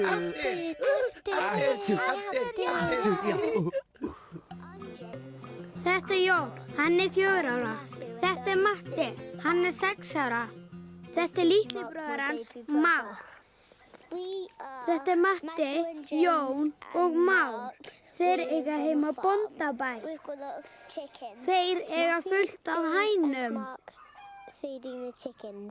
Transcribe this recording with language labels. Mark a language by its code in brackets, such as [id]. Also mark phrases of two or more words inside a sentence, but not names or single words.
[is] Þetta er Jón, hann er 4 ára. Þetta er Matti, hann er 6 ára. Þetta er litli bróðir hans, Már. Þetta er Matti, Jón og Már. Þeir eiga heima á bóndabæ. [en] We've got lots of chickens. [is] Þeir eiga fullt af hænum. [en] Mark feeding the chickens.